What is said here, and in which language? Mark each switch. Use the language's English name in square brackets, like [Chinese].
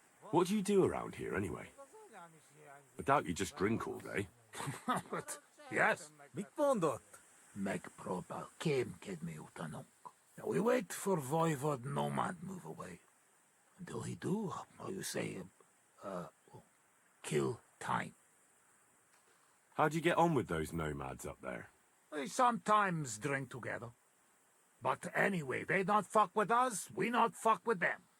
[English] What do you do around here, anyway? I doubt you just drink all day. But, yes, [Hungarian] Mit mondott? megpróbál kémkedni utanunk. [English] Now we wait for Voivod Nomad move away. Until he do, how you say, kill time. How do you get on with those nomads up there? We sometimes drink together. But anyway, they not fuck with us, we not fuck with them.